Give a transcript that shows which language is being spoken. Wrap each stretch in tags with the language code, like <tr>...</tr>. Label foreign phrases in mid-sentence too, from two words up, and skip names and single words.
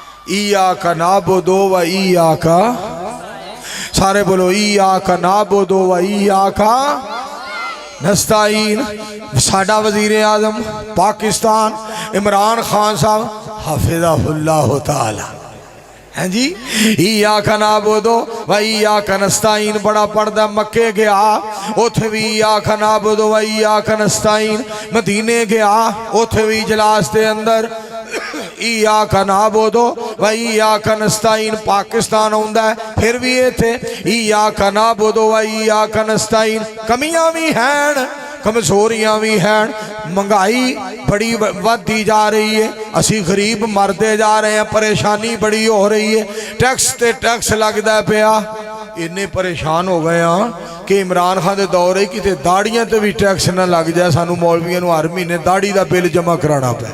<ar>إياك نعبد و إياك,</ar> <pa>سارے بولو</pa> <ar>إياك نعبد و إياك نستعين.</ar> <pa>ساڈا وزیر اعظم پاکستان عمران خان صاحب حفظہ اللہ تعالی ہیں جی,</pa> <ar>إياك نعبد و إياك نستعين</ar> <pa>بڑا پڑھدا. مکے گیا اتھے بھی</pa> <ar>إياك نعبد و إياك نستعين,</ar> <pa>مدینے گیا اتھے بھی اجلاس دے اندر</pa> <ar>إياك نعبد و إياك نستعين.</ar> <pa>پاکستان آؤندا ہے پھر بھی اتھے</pa> <ar>إياك نعبد و إياك نستعين.</ar> <pa>کمیاں بھی ہیں، کمزوریاں بھی ہیں، مہنگائی بڑی بڑھتی جا رہی ہے، اسی غریب مرتے جا رہے ہیں، پریشانی بڑی ہو رہی ہے، ٹیکس تے ٹیکس لگتا پیا. انے پریشان ہو گئے ہاں کہ عمران خان کے دور ہی کتے داڑھیاں تے بھی ٹیکس نہ لگ جائے، سانوں مولویوں ہر مہینے داڑھی کا بل جمع کرانا پے.</pa>